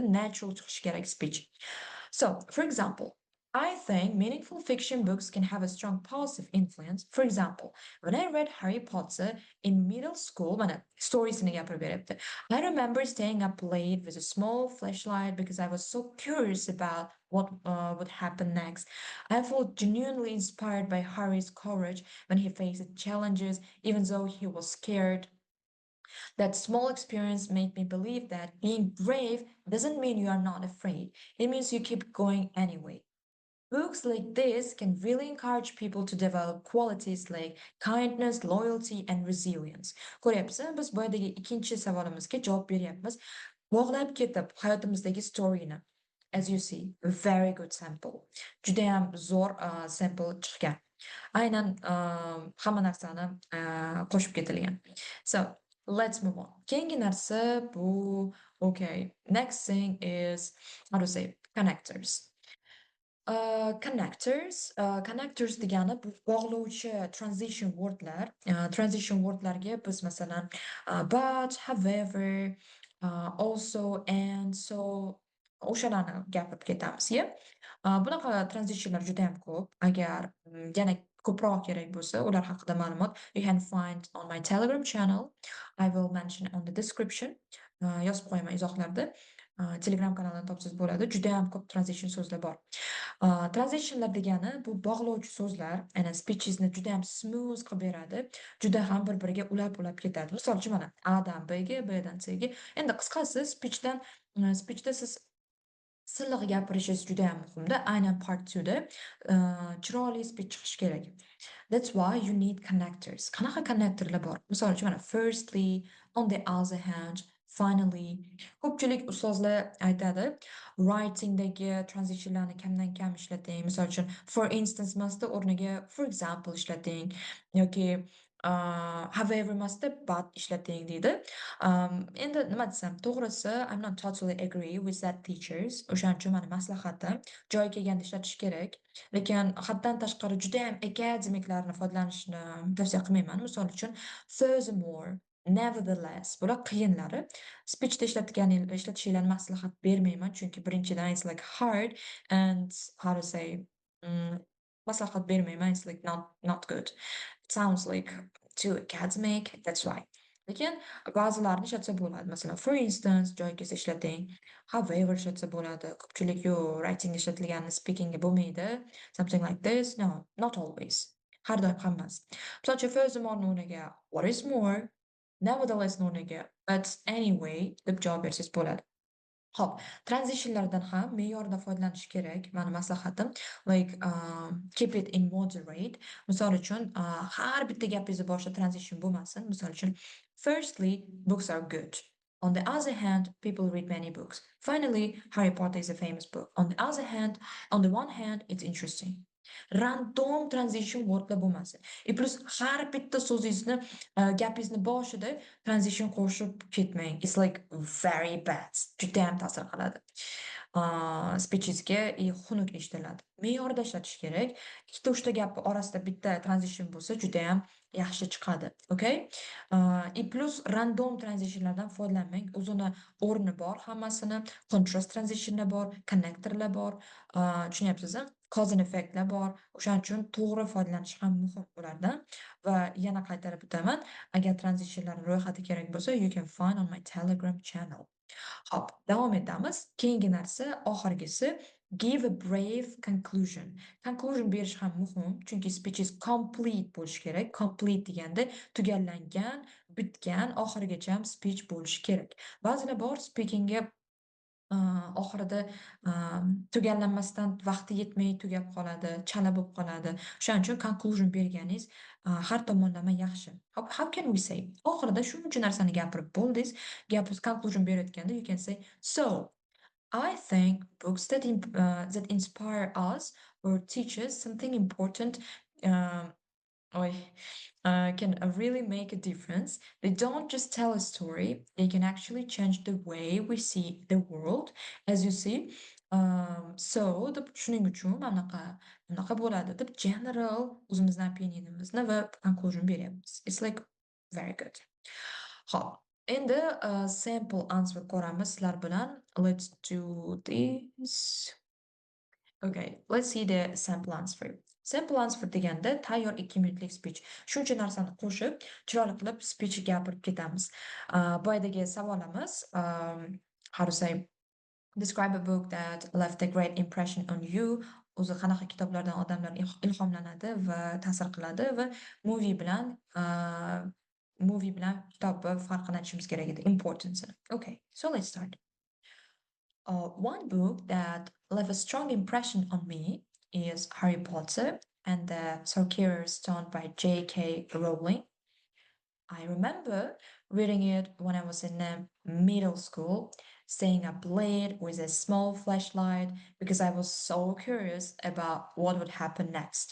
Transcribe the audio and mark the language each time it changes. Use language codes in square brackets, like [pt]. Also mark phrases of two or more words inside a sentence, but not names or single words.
[uz] Natural chiqishi kerak speech. [en] So, for example, I think meaningful fiction books can have a strong positive influence. For example, when I read Harry Potter in middle school, [uz] mana storiesini gapirib beryapti. [en] I remember staying up late with a small flashlight because I was so curious about what would happen next. I felt genuinely inspired by Harry's courage when he faced challenges, even though he was scared. That small experience made me believe that being brave doesn't mean you are not afraid. It means you keep going anyway. Books like this can really encourage people to develop qualities like kindness, loyalty, and resilience. [uz] Ko'ryapsiz, biz boyadagi ikkinchi savolimizga javob beryapmiz. Bog'lab ketib hayotimizdagi storyni. [en] As you see, a very good sample. [uz] Judayam zo'r sample chiqqan. Aynan hamma narsani qo'shib ketilgan. [en] So, let's move on. [uz] Keyingi narsa bu, [en] okay, next thing is, how to say, connectors. [uz] Connectors degani bu bog'lovchi [en] transition wordlar. Transition wordlarga [uz] biz masalan [en] but, however, also, and so [uz] o'shalarni gapirib ketamiz, ya. Bunaqa transitionlar juda ham ko'p. Agar yana ko'proq kerak bo'lsa, ular haqida ma'lumot [en] you can find on my Telegram channel. I will mention on the description. [uz] Yozib qo'yaman izohlarda. Telegram kanalidan topsangiz bo'ladi. Juda ham ko'p transition so'zlar bor. Transitionlar degani bu bog'lovchi so'zlar, aynan speechingizni juda ham smooth qilib beradi, juda ham bir-biriga ulab-ulab ketadi. Misol uchun mana A dan Bga, Bdan Cga. Endi qisqasi speechda siz silliq gapirishingiz juda ham muhimda. Aynan part 2 da chiroyli speech chiqishi kerak. [en] That's why you need connectors. [uz] Qanaqa connectorlar bor? Misol uchun mana [en] firstly, on the other hand, finally. [uz] Ko'pchilik ustozlar aytadi, writingdagi transitionlarni kamdan kam ishlating. Misol uchun [en] for instance [uz] emasda o'rniga [en] for example [uz] ishlating yoki however emasda but ishlating deydi. Endi nima desam, to'g'risi [en] I'm not totally agree with that teachers. [uz] O'shaning uchun mani maslahatim joyi kelganda ishlatish kerak. Lekin haddan tashqari juda ham akademiklarni foydalanishni tavsiya qilmayman. Misol uchun [en] furthermore, nevertheless [uz] bular qiyinlari. Speechda ishlatishinglarni maslahat bermayman, chunki birinchidan [en] it's like hard and how to say mm, [uz] maslahat bermayman, [en] it's like not good. It sounds like too academic, that's why. [uz] Lekin ba'zilarini ishlatsa bo'ladi. Masalan, [en] for instance, [uz] joyi kelsa ishlating. However ishlatsa bo'ladi. Ko'pchilik yo writing ishlatilganini speakingga bo'lmaydi. [en] Something like this. No, not always. [uz] Har doim ham emas. Misol uchun, furthermore o'rniga [en] what is more, [uz] nevertheless o'rniga [en] but anyway [uz] deb javob bersangiz bo'ladi. Hop, transitionlardan ham me'yorida foydalanish kerak. Mani maslahatim, [en] like keep it in moderate. [uz] Misol uchun, har bitta gapingizni boshida transition bo'lmasin. Misol uchun, [en] firstly, books are good. On the other hand, people read many books. Finally, Harry Potter is a famous book. On the one hand, it's interesting. Random transition wordlar [uz] bo'lmasin. Plus har bitta so'zingizni, gapingizni boshida transition qo'shib ketmang. [en] It's like very bad. [uz] Juda ham ta'sir qiladi. Speechingizga xunuk eshitiladi. Me'yorida ishlatish kerak. Ikkita uchta gap orasida bitta transition bo'lsa, juda ham yaxshi chiqadi. [en] Okay? [uz] Plus random transitionlardan foydalanmang. O'zini o'rni bor hammasini. [en] Contrast transitionlar [uz] bor, connectorlar bor. Tushunyapsizmi? [en] Cause and effectlar [uz] bor. O'shaning uchun to'g'ri foydalanish ham muhim ulardan. Va yana qaytarib o'taman, agar transitionlarning ro'yxati kerak bo'lsa, [en] you can find on my Telegram channel. [uz] Hop, davom etamiz. Keyingi narsa, oxirgisi [en] give a brave conclusion. [uz] Conclusion berish ham muhim, chunki [en] speech is complete [uz] bo'lishi kerak. Complete deganda tugallangan, bitgan, oxirigacha ham speech bo'lishi kerak. Ba'zilar bor speakingga oxirida tugallanmasdan vaqti yetmay tugab qoladi, chala bo'lib qoladi. O'shaning uchun conclusion berganingiz har tomonlama yaxshi. [en] How can we say? [uz] Oxirida shuncha narsani gapirib bo'ldingiz, gapingiz conclusion berayotganda [en] you can say, so I think books that inspire us or teach us something important um, Oy, can really make a difference. They don't just tell a story, they can actually change the way we see the world, as you see. So, [uz] deb shuning uchun bunaqa bo'ladi deb general o'zimizni opinionimizni va conclusion beryapmiz. [en] It's like very good. [uz] Hop, endi [en] sample answer [uz] ko'ramiz sizlar bilan. [en] Let's do this. Okay, let's see the sample answer. Sample answer [uz] deganda tayyor 2 minutlik speech. Shuncha narsani qo'shib, chiroyli qilib speech gapirib ketamiz. Boyadagi savolimiz, [en] how to say, describe a book that left a great impression on you. [uz] O'zi qanaqa kitoblardan odamlar ilhomlanadi va ta'sir qiladi va movie bilan kitobni farqini aytishimiz kerak edi, [en] importance. Okay, so let's start. One book that left a strong impression on me is Harry Potter and the Sorcerer's Stone by J.K. Rowling. I remember reading it when I was in middle school, staying up late with a small flashlight because I was so curious about what would happen next.